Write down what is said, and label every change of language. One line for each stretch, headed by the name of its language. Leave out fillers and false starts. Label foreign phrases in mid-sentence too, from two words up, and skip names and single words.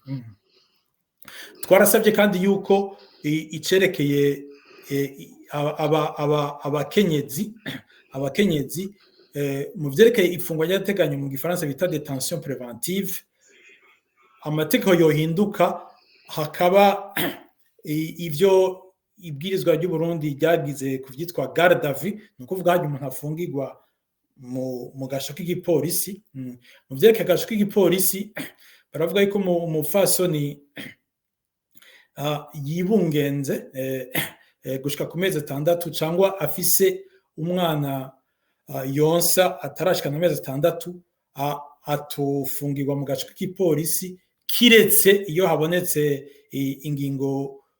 Rundi: Twarasabye kandi yuko icerekeye abakenyezi mu vyerekeye ifungwa ry'agateganyo mu gifaransa bita
French: detention préventive,
Rundi: amategeko yohinduka hakaba ivyo ibwirizwa ry'u Burundi ryagize kuvyitwa
French: garde à vue,
Rundi: ni ukuvuga hari umuntu afungirwa mu gasho k'igipolisi. Mu vyerekeye agasho k'igipolisi baravuga yuko umupfasoni yibungenze gushika ku mezi 6 cyangwa afise umwana yonsa atarashikana amezi 6 atofungirwa mu gasho k'igipolisi, kiretse iyo habonetse ingingo